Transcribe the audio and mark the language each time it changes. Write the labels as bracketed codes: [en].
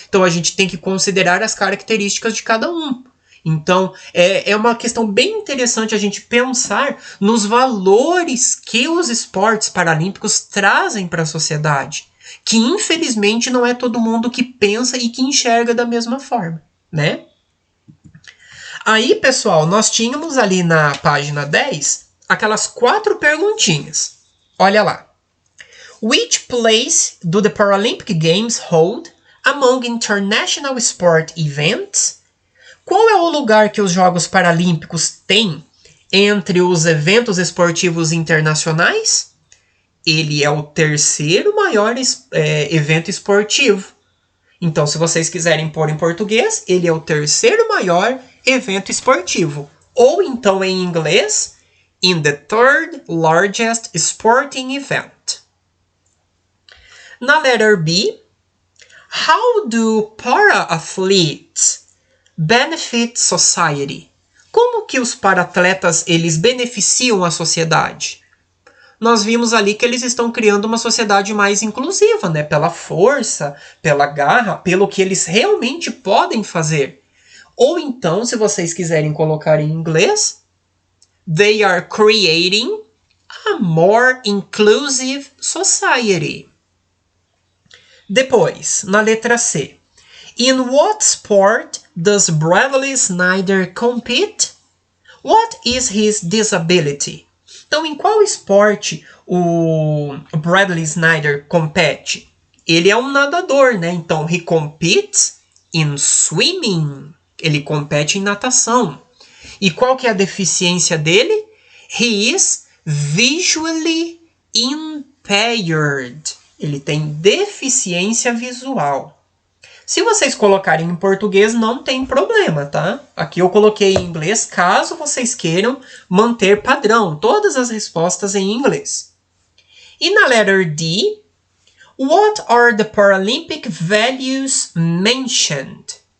[pt] Então a gente tem que considerar as características de cada um. Então é uma questão bem interessante a gente pensar nos valores que os esportes paralímpicos trazem para a sociedade. Que infelizmente não é todo mundo que pensa e que enxerga da mesma forma, né? Aí, pessoal, nós tínhamos ali na página 10 aquelas 4 perguntinhas. Olha lá. [en] Which place do the Paralympic Games hold among international sport events? [pt] Qual é o lugar que os Jogos Paralímpicos têm entre os eventos esportivos internacionais? Ele é o terceiro maior evento esportivo. Então, se vocês quiserem pôr em português, ele é o terceiro maior evento esportivo. Ou então, em inglês, [en] in the third largest sporting event. Na letter B, how do para-athletes benefit society? [pt] Como que os para-atletas eles beneficiam a sociedade? Nós vimos ali que eles estão criando uma sociedade mais inclusiva, né? Pela força, pela garra, pelo que eles realmente podem fazer. Ou então, se vocês quiserem colocar em inglês, [en] they are creating a more inclusive society. [pt] Depois, na letra C. [en] In what sport does Bradley Snyder compete? What is his disability? [pt] Então, em qual esporte o Bradley Snyder compete? Ele é um nadador, né? [en] Então, he competes in swimming. [pt] Ele compete em natação. E qual que é a deficiência dele? [en] He is visually impaired. [pt] Ele tem deficiência visual. Se vocês colocarem em português, não tem problema, tá? Aqui eu coloquei em inglês, caso vocês queiram manter padrão. Todas as respostas em inglês. E na [en] letter D, what are the Paralympic values mentioned?